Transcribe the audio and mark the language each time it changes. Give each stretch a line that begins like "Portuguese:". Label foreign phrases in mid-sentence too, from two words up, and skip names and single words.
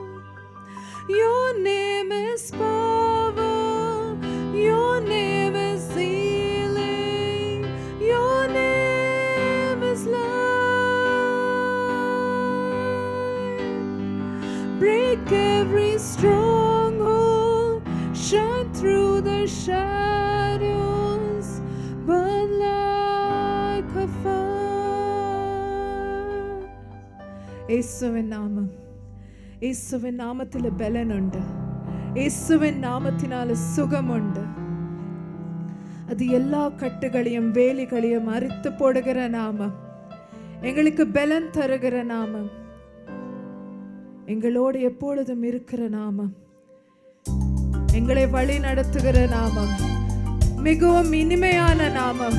English: Your name is power, your name is healing, your name is life. Break every stronghold, shine through the shadows, burn like a fire.
Malayalam: യേശുവിൻ നാമം, യേശുവിൻ നാമത്തിൽ ബലനുണ്ട്, യേശുവിൻ നാമത്തിനാൽ സുഖമുണ്ട്.
Tamil: அது எல்லா கட்டுகளையும் வேலிகளையும் அறுத்து போடுகிற நாமம், எங்களுக்கு பலன் தருகிற நாமம், எங்களோடு எப்பொழுதும் இருக்கிற நாமம், எங்களை வழி நடத்துகிற நாமம், மிகவும் இனிமையான நாமம்.